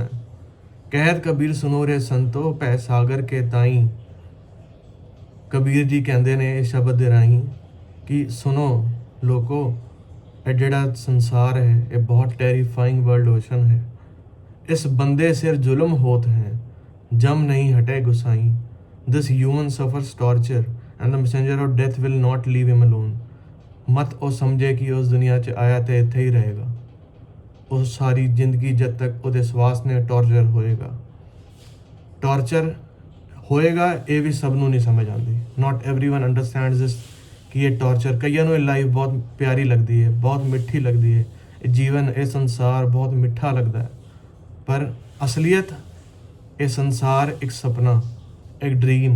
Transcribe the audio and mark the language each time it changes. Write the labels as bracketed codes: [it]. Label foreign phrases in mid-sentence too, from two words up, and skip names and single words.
[hi] कहत कबीर सुनो रे संतो, पै सागर के ताई। [pa] ਕਬੀਰ ਜੀ ਕਹਿੰਦੇ ਨੇ ਇਸ ਸ਼ਬਦ ਦੇ ਰਾਹੀਂ ਕਿ ਸੁਣੋ ਲੋਕੋ, ਇਹ ਜਿਹੜਾ ਸੰਸਾਰ ਹੈ ਇਹ ਬਹੁਤ [en] terrifying world ocean [pa] है। [hi] इस बंदे सिर जुल्म होत है, जम नहीं हटे गुसाई। [en] This human suffers torture and the messenger of death will not leave him alone. [pa] मत ਉਹ ਸਮਝੇ ਕਿ ਉਸ ਦੁਨੀਆ 'ਚ ਆਇਆ ਤੇ ਇੱਥੇ ਹੀ ਰਹੇਗਾ। ਉਹ ਸਾਰੀ ਜ਼ਿੰਦਗੀ ਜਦ ਤੱਕ ਉਹਦੇ ਸਵਾਸ ਨੇ ਟੌਰਚਰ ਹੋਏਗਾ। ਇਹ ਵੀ ਸਭ ਨੂੰ ਨਹੀਂ ਸਮਝ ਆਉਂਦੀ। [en] Not everyone understands this [pa] ਕਿ ਇਹ ਟੌਰਚਰ, ਕਈਆਂ ਨੂੰ ਇਹ ਲਾਈਫ ਬਹੁਤ ਪਿਆਰੀ ਲੱਗਦੀ ਹੈ, ਬਹੁਤ ਮਿੱਠੀ ਲੱਗਦੀ ਹੈ, ਇਹ ਜੀਵਨ, ਇਹ ਸੰਸਾਰ ਬਹੁਤ ਮਿੱਠਾ ਲੱਗਦਾ ਹੈ, ਪਰ ਅਸਲੀਅਤ ਇਹ ਸੰਸਾਰ ਇੱਕ ਸੁਪਨਾ, ਇੱਕ ਡ੍ਰੀਮ।